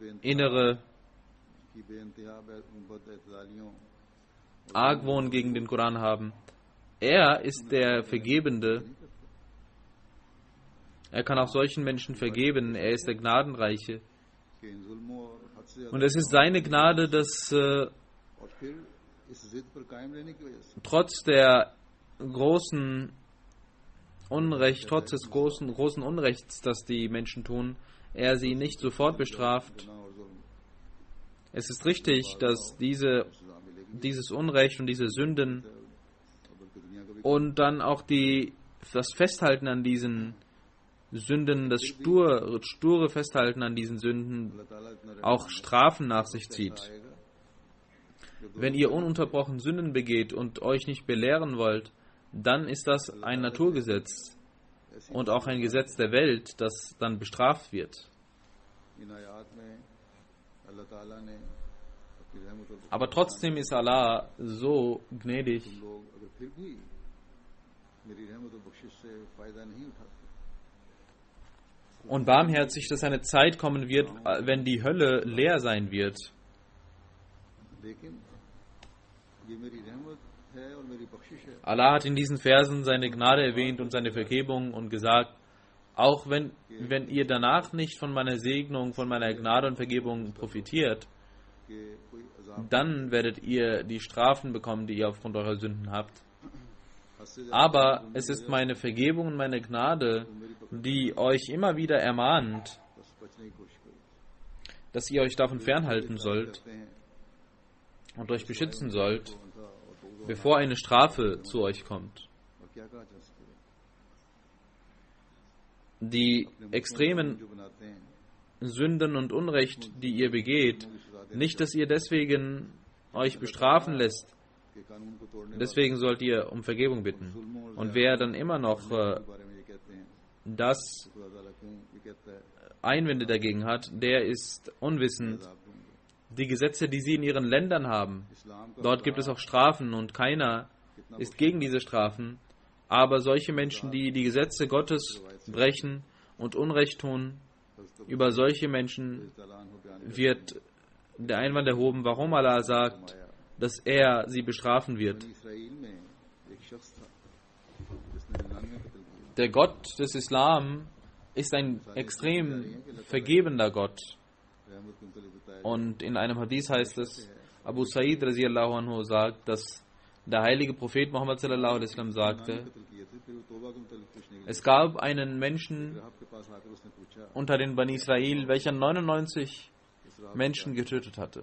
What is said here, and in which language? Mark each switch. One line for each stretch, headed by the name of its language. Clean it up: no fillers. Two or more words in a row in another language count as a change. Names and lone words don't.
German: innere
Urdu: کی بے انتہا بد اعتدالیوں
German: Argwohn gegen den Koran haben. Er ist der Vergebende. Er kann auch solchen Menschen vergeben. Er ist der Gnadenreiche.
Urdu: کے ان ظلموں اور حد سے
German: Und es ist seine Gnade, dass
Urdu: اور پھر اس ضد پر قائم رہنے کی وجہ سے
German: trotz der großen trotz des großen Unrechts, das die Menschen tun, er sie nicht sofort bestraft.
Urdu: گناہ اور ظلم
German: Es ist richtig, dass
Urdu: سزا ملے گی
German: dieses Unrecht und diese Sünden
Urdu: اور بلکہ دنیا کا بھی
German: und dann auch das Festhalten an diesen Sünden, das sture Festhalten an diesen Sünden
Urdu: اللہ تعالیٰ اتنا رحم
German: auch Strafen nach sich zieht.
Urdu: آئے گا
German: Wenn ihr ununterbrochen Sünden begeht und euch nicht belehren wollt, dann ist das ein Naturgesetz und auch ein Gesetz der Welt, das dann bestraft wird.
Urdu: ان آیات میں اللہ تعالیٰ نے اپنی رحمت اور
German: Aber trotzdem ist Allah so gnädig
Urdu: لوگ اگر پھر بھی میری رحمت اور بخشش سے فائدہ نہیں اٹھاتے
German: und barmherzig, dass eine Zeit kommen wird, wenn die Hölle leer sein wird.
Urdu: لیکن یہ میری رحمت ہے اور میری بخشش ہے
German: Allah hat in diesen Versen seine Gnade erwähnt und seine Vergebung und gesagt, auch wenn ihr danach nicht von meiner Segnung, von meiner Gnade und Vergebung profitiert,
Urdu: کہ کوئی عذاب
German: dann werdet ihr die Strafen bekommen, die ihr aufgrund eurer Sünden habt.
Urdu: حد سے زیادہ
German: Aber es ist meine Vergebung und meine Gnade, die euch immer wieder ermahnt,
Urdu: بس بچنے کی کوشش کرو
German: dass ihr euch davon fernhalten sollt
Urdu: کرتے ہیں
German: und euch beschützen sollt,
Urdu: ان کا اور بغض
German: bevor eine Strafe zu euch kommt.
Urdu: اور کیا کہا جا سکتا ہے
German: Die extremen
Urdu: جو بناتے ہیں
German: Sünden und Unrecht, die ihr begeht, nicht, dass ihr deswegen euch bestrafen lässt.
Urdu: کہ قانون کو توڑنے
German: Deswegen sollt ihr um Vergebung bitten. Und wer dann immer noch
Urdu: کے بارے میں یہ کہتے ہیں
German: das
Urdu: خدا تعالیٰ کیوں یہ کہتا ہے
German: Einwände dagegen hat, der ist unwissend.
Urdu: عذاب دوں گا
German: Die Gesetze, die sie in ihren Ländern haben,
Urdu: اسلام کا
German: dort gibt es auch Strafen und keiner ist gegen diese Strafen. Aber solche Menschen, die die Gesetze Gottes brechen und Unrecht tun, über solche Menschen
Urdu: تعالیٰ عنہ بیان
German: wird der Einwand erhoben, warum Allah sagt, dass er sie bestrafen wird.
Urdu: اسرائیل میں ایک شخص تھا جس نے 99 قتل کیے
German: Der Gott des Islam ist ein extrem vergebender Gott. Und in einem Hadith heißt es, Abu Sa'id
Arabic: رضي الله عنه
German: sagt, dass der heilige Prophet Muhammad
Arabic: صلى الله عليه وسلم
German: sagte, es gab einen Menschen unter den Bani Israel, welcher 99 Menschen getötet hatte.